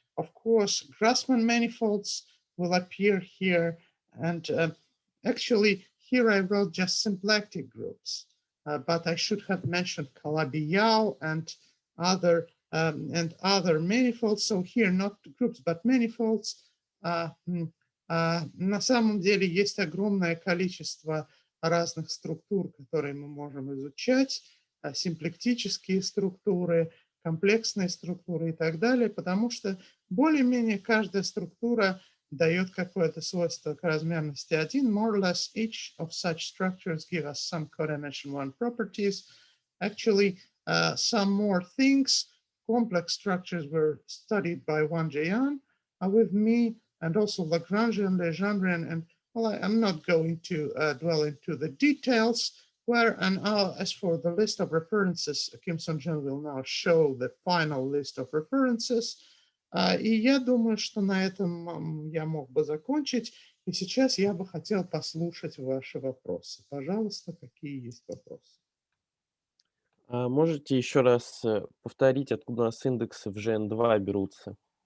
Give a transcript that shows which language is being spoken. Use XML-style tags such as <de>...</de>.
<en>Of course, Grassmann manifolds will appear here, and actually here I wrote just symplectic groups, but I should have mentioned Calabi-Yau and other manifolds. So here not groups, but manifolds.</en> <ru>На самом деле есть огромное количество разных структур, которые мы можем изучать, симплектические структуры, комплексные структуры и так далее, потому что более-менее каждая структура дает какое-то свойство к размерности 1.</ru> <en>More or less each of such structures give us some codimension 1 properties. Actually, some more things, complex structures were studied by Wang Jian with me, and also Lagrangian, Legendrian, and well, I'm not going to dwell into the details. And as for the list of references, Kim Sung-jun will now show the final list of references.</en> <ru>И я думаю, что на этом я мог бы закончить. И сейчас я бы хотел послушать ваши вопросы. Пожалуйста, какие есть вопросы? Можете еще раз повторить, откуда у нас индексы в GN2 берутся?</ru>